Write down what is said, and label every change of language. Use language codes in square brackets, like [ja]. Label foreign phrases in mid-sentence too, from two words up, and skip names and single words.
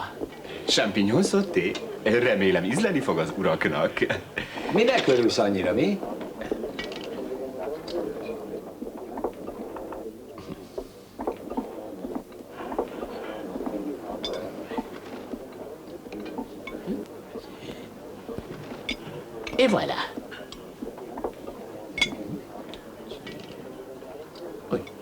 [fr] Champignon sauté. [hu] Remélem ízleni fog az uraknak. Minek örülsz annyira, mi? [fr] Et voilà. Oui.